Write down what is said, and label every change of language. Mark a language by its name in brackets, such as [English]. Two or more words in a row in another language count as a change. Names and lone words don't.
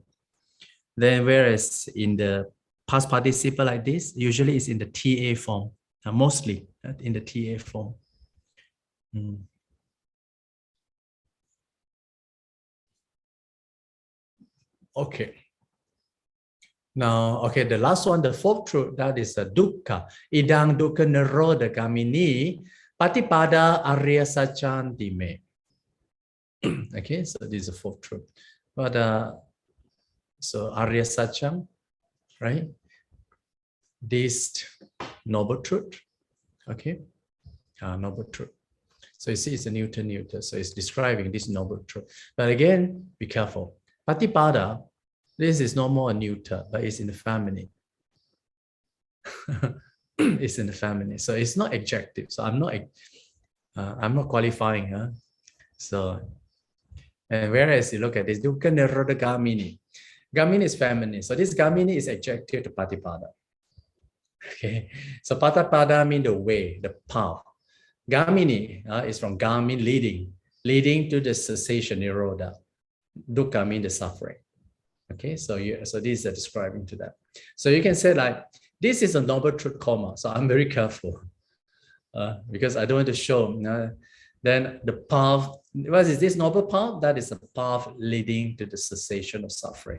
[English] Then whereas in the past participle like this, usually it's in the TA form, mostly in the TA form. Okay. Now, okay, the last one, the fourth truth, that is a dukkha. [Pali] Idang dukkha nirodha gamini patipada arya sachandime. [English] Okay, so this is the fourth truth. But so [Pali] arya sacham, [English] right? This noble truth. Okay, noble truth. So you see, it's a neuter. So it's describing this noble truth. But again, be careful. Patipada, this is no more a neuter, but it's in the feminine. It's in the feminine, so it's not adjective. So I'm not qualifying. So, and whereas you look at this, [Pali] dukkha nirodha gamini. [English] Gamini is feminine, so this gamini is adjective to patipada. Okay, so patipada means the way, the path. Gamini is from gamin, leading to the cessation, nirodha. Dukkha means the suffering. Okay, so these are describing to that. So you can say like, this is a noble truth, comma. So I'm very careful because I don't want to show. Then the path, what is this noble path? That is a path leading to the cessation of suffering.